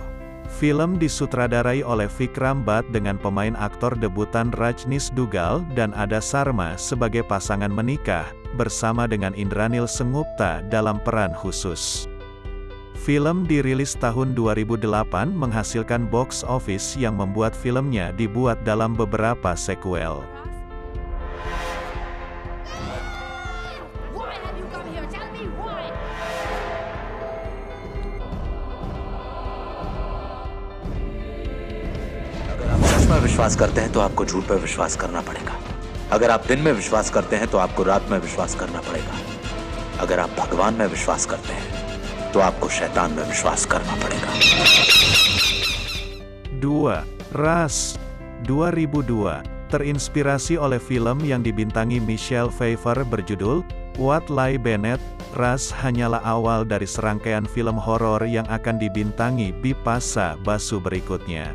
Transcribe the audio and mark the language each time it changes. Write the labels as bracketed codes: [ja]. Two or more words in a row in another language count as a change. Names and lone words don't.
[id] Film disutradarai oleh Vikram Bhatt dengan pemain aktor debutan Rajneesh Duggal dan Ada Sharma sebagai pasangan menikah, bersama dengan Indranil Sengupta dalam peran khusus. Film dirilis tahun 2008 menghasilkan [en] box office [id] yang membuat filmnya dibuat dalam beberapa sequel. [hi] में विश्वास करते हैं तो आपको झूठ पर विश्वास करना पड़ेगा। अगर आप दिन में विश्वास करते हैं तो आपको रात में विश्वास करना पड़ेगा। अगर आप भगवान में विश्वास करते हैं तो आपको शैतान में विश्वास करना पड़ेगा। [id] 2. Ras 2002 terinspirasi oleh film yang dibintangi Michelle Pfeiffer berjudul What Lie Bennett. Ras hanyalah awal dari serangkaian film horor yang akan dibintangi Bipasa Basu berikutnya.